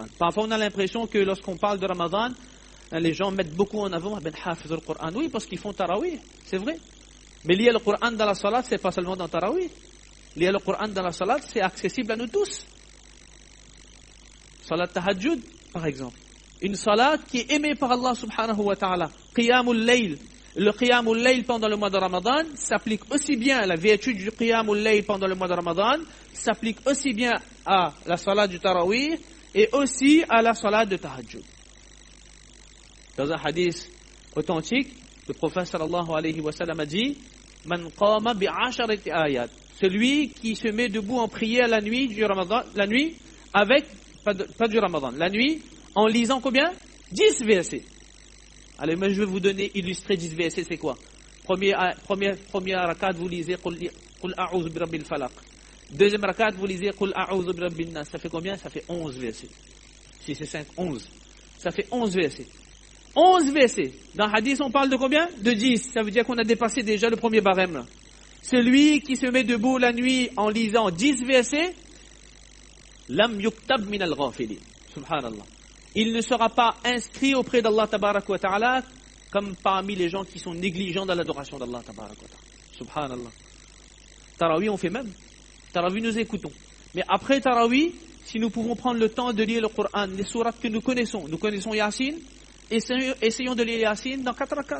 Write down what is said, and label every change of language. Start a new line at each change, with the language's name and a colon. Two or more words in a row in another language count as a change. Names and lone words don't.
French: Parfois on a l'impression que lorsqu'on parle de Ramadan, les gens mettent beaucoup en avant
Arabic: حافظ القرآن.
French: Oui, parce qu'ils font tarawih, c'est vrai. Mais lire le Coran dans la salat, c'est pas seulement dans tarawih. Lire le Coran dans la salat, c'est accessible à nous tous.
Arabic: صلاة التهجد,
French: par exemple. Une salat qui est aimée par
Arabic: الله سبحانه وتعالى. قيام الليل.
French: Le
Arabic: قيام الليل
French: pendant le mois de Ramadan s'applique aussi bien à la vertu du
Arabic: قيام الليل
French: pendant le mois de Ramadan, s'applique aussi bien à la salat du tarawih et aussi à la salat de tahajjud. Dans un hadith authentique, le prophète
Arabic: صلى الله عليه وسلم
French: a dit
Arabic: من قام بعشر آيات.
French: Celui qui se met debout en prière la nuit du Ramadan, la nuit avec, pas du Ramadan, la nuit en lisant combien? 10 versets. Allez, moi je vais vous donner, illustrer 10 versets, c'est quoi? Première rakat, vous lisez
Arabic: قل أعوذ برب الفلق.
French: Deuxième rakat, vous lisez
Arabic: قل أعوذ برب الناس.
French: Ça fait combien? Ça fait 11 versets. Si c'est 5, 11. Ça fait 11 versets. 11 versets. Dans le hadith, on parle de combien? De 10. Ça veut dire qu'on a dépassé déjà le premier barème là. Celui qui se met debout la nuit en lisant 10 versets,
Arabic: لم يكتب من الغافلين. سبحان الله.
French: Il ne sera pas inscrit auprès d'
Arabic: الله تبارك وتعالى
French: comme parmi les gens qui sont négligents dans l'adoration d'
Arabic: الله تبارك وتعالى.
French: Subhanallah. Tarawih, on fait même. Tarawih, nous écoutons. Mais après Tarawih, si nous pouvons prendre le temps de lire le Coran, les sourates que nous connaissons Yasin, essayons de lire Yasin dans 4 rakats.